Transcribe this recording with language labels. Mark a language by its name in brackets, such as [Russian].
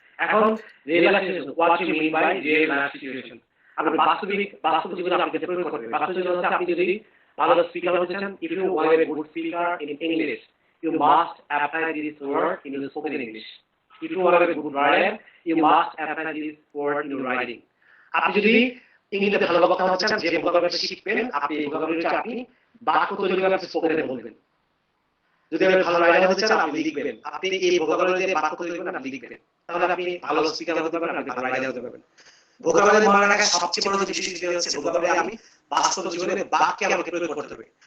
[Bangla] এখন real life situation, [English] what you mean by real life situation, [Bangla] আপনি বাস্তব জীবনে আপনাকে প্রয়োগ করতে হবে। বাস্তব জীবনে হচ্ছে আপনি যদি ভালো স্পিকার হতে চান, [English] If you want a good speaker in English, you must apply this word in the spoken English. If you are a good writer, you must apply this word in your writing. [Bangla] আপনি যদি ইংরেজিতে ভালো বক্তা হতে চান, যে vocabulary শিখবেন, আপনি ভোকাবুলারিটা আপনি বাক্য তৈরি করে আপনি স্পোকেনে বলবেন। যদি আপনি ভালো রাইটার হতে চান, আপনি লিখবেন, আপনি এই ভোকাবুলারি দিয়ে বাক্য তৈরি করবেন, আপনি লিখবেন, তাহলে আপনি ভালো স্পিকার হতে পারবেন, আপনি ভালো রাইটার হতে পারবেন। ভোকাবুলারি মনে রাখার সবচেয়ে বড় যে বিষয় হচ্ছে ভোকাবুলারি আমি বাস্তব জীবনে বাক্যে আমাকে প্রয়োগ করতে হবে।